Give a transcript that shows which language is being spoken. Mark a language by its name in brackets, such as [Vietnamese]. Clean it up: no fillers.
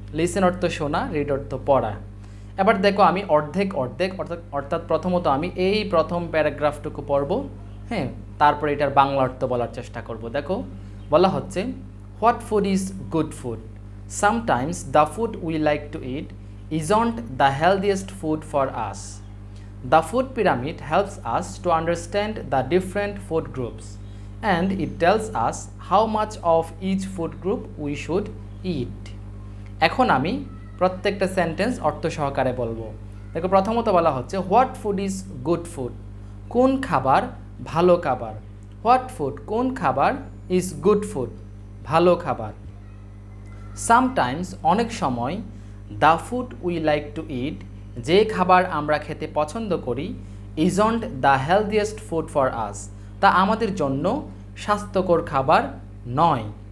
[Bangla] Listen অর্থ শোনা, read অর্থ পড়া। এবার দেখো আমি অর্ধেক অর্থাৎ প্রথমত আমি এই প্রথম প্যারাগ্রাফটুকু পড়ব, হ্যাঁ, তারপরে এটার বাংলা অর্থ বলার চেষ্টা করব। দেখো বলা হচ্ছে [English] What food is good food, sometimes the food we like to eat isn't the healthiest food for us. The food pyramid helps us to understand the different food groups, and it tells us how much of each food group we should eat. [Bangla] এখন আমি প্রত্যেকটা sentence অর্থ সহকারে বলবো। দেখো প্রথমত বলা হচ্ছে [English] what food is good food, [Bangla] কোন খাবার ভালো খাবার। [English] what food [Bangla] কোন খাবার, [English] is good food [Bangla] ভালো খাবার। [English] sometimes [Bangla] অনেক সময়, [English] the food we like to eat [Bangla] যে খাবার আমরা খেতে পছন্দ করি, [English] isn't the healthiest food for us [Bangla] তা আমাদের জন্য স্বাস্থ্যকর খাবার নয়।